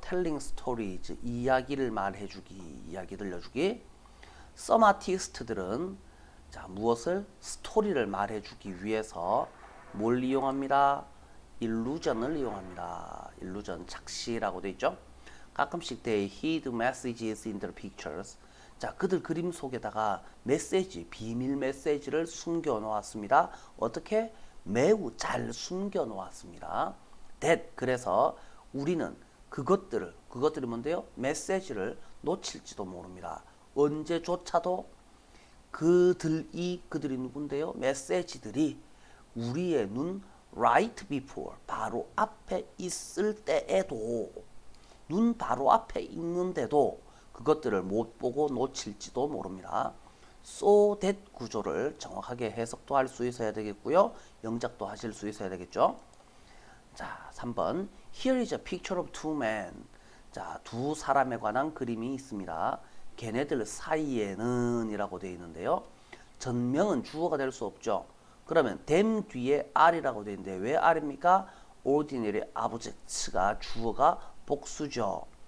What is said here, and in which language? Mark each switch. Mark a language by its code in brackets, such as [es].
[en] telling stories, [ko] 이야기를 말해주기, 이야기 들려주기. Some artist들은 자, 무엇을? 스토리를 말해주기 위해서 뭘 이용합니다? illusion을 이용합니다. illusion, 착시라고 되어 있죠. 가끔씩 [en] they hid messages in their pictures. [ko] 자, 그들 그림 속에다가 메시지, 비밀 메시지를 숨겨 놓았습니다. 어떻게? 매우 잘 숨겨 놓았습니다. that, 그래서 우리는 그것들이 뭔데요? 메시지를 놓칠지도 모릅니다. 언제조차도 그들이 누군데요? 메시지들이 우리의 눈 [en] right before, [ko] 바로 앞에 있을 때에도, 눈 바로 앞에 있는데도 그것들을 못 보고 놓칠지도 모릅니다. so that 구조를 정확하게 해석도 할 수 있어야 되겠고요. 영작도 하실 수 있어야 되겠죠. 자, 3번. [en] Here is a picture of two men. [ko] 자, 두 사람에 관한 그림이 있습니다. 걔네들 사이에는 이라고 되어 있는데요. 전명은 주어가 될 수 없죠. 그러면 them 뒤에 are이라고 되어 있는데 왜 are입니까? ordinary objects가 주어가 복수죠.